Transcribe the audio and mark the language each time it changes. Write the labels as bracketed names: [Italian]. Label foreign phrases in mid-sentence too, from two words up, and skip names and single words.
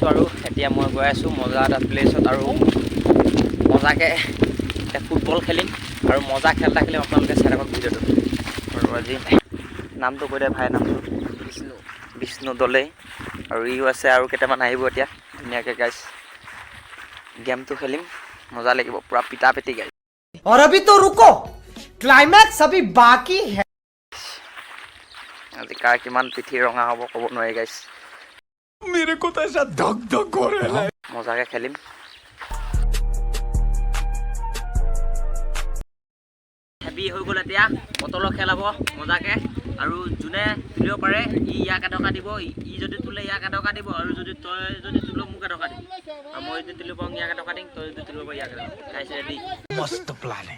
[Assamese] আৰু এতিয়া মই গৈ আছোঁ মজা এটা প্লেচত আৰু মজাকৈ এতিয়া ফুটবল খেলিম আৰু মজা খেল এটা খেলিম। আপোনালোকে চাই থাকক ভিডিঅ'টো। আৰু আজি নামটো কৈ দে ভাই, নামটো বিষ্ণু দলে আৰু ইও আছে আৰু কেইটামান আহিব এতিয়া ধুনীয়াকৈ গাইজ গেমটো খেলিম, মজা লাগিব পুৰা পিটা পিটি গাইজ। [Hindi] और अभी तो रुको, क्लाइमैक्स अभी बाकी है। [Assamese] আজি কাৰ কিমান পিঠি ৰঙা হ'ব ক'ব নোৱাৰি গাইজ। [Hindi] मेरे को तो ऐसा धक धक हो रहा है। [Assamese] মজাকৈ খেলিম। হেভি হৈ গ'ল, এতিয়া বটলৰ খেল হ'ব মজাকৈ। আৰু যোনে তুলিব পাৰে ই ইয়াক এটকা দিব, ই যদি তোলে ইয়াক এটকা দিব, আৰু তই যদি তোলো মোক এটকা দিম। আৰু মই যদি তুলিব পাৰোঁ ইয়াক এটকা দিম, তই যদি তুলিব পাৰোঁ ইয়াক এটকা দিম। গাইজ ৰেডি? [Hindi] मस्त प्लान है।